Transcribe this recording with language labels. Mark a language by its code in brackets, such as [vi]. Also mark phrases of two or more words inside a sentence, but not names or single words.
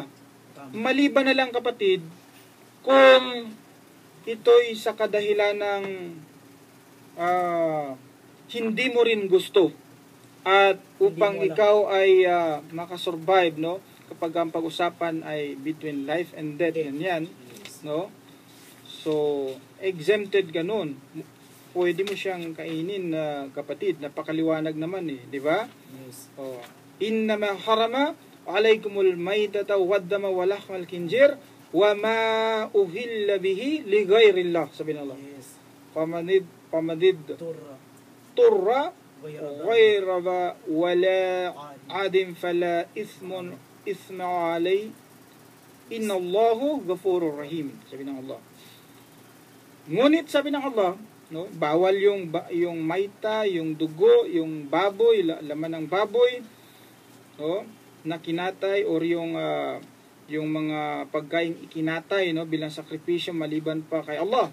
[tl] Maliban na lang kapatid, kung ito'y sa kadahilan ng hindi mo rin gusto at upang ikaw ay makasurvive, no? Kapag ang pag-usapan ay [en] between life and death, [tl] yan, no? So, exempted ganun. Pwede mo siyang kainin na kapatid, napakaliwanag naman di ba? Yes. Oh. [ar] إنما حرم عليكم الميتة والدم ولحم الخنزير وما أهل به لغير الله, [tl] sabi ng Allah. Yes. [ar] فمن اضطر غير ولا عاد فلا إثم عليه إن الله غفور رحيم, [tl] sabi ng Allah. Ngunit sabi ng Allah, no, bawal yung mayta, yung dugo, yung baboy, laman ng baboy, no, na kinatay or yung mga pagkain ikinatay, no, bilang sakripisyo maliban pa kay Allah.